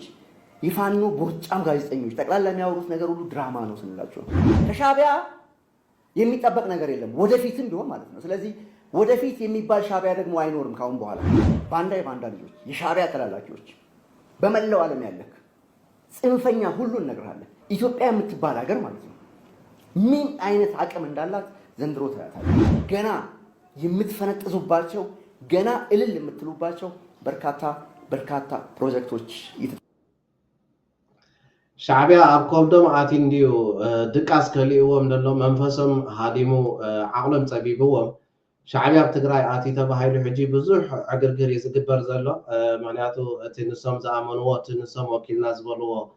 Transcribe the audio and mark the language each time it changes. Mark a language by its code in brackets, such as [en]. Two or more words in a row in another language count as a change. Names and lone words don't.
[am] ይፋኖ ቦርጫም ጋዜጠኞች ጠቅላላ የሚያወሩት ነገር ሁሉ ድራማ ነው ስንላቸው ከሻዕቢያ የሚጠበቅ ነገር የለም ወደፊትም ቢሆን ማለት ነው ስለዚህ ወደፊት የሚባል ሻዕቢያ ደግሞ አይኖርም ካሁን በኋላ ባንዳ ልጆች የሻዕቢያ ተላላኪዎች በመላው ዓለም ያለክ ጽንፈኛ ሁሉ እነግርሃለሁ ኢትዮጵያ የምትባል ሀገር ማለት ነው ምን አይነት አቅም እንዳላት ዘንድሮ ታያታለህ ገና የምትፈነጥዙባቸው ገና እልል የምትሉባቸው በርካታ ፕሮጀክቶች [ti] ሻዕቢያ ኣብ ከብዶም ኣቲ እንዲዩ ድቃስ ከሊእዎም ዘሎ መንፈሶም ሃዲሙ ዓቕሎም ፀቢብዎም ሻዕቢያ ኣብ ትግራይ ኣቲ ተባሂሉ ሕጂ ብዙሕ ዕግርግር እዩ ዝግበር ዘሎ ምክንያቱ እቲ ንሶም ዝኣመንዎ እቲ ንሶም ወኪልና ዝበልዎ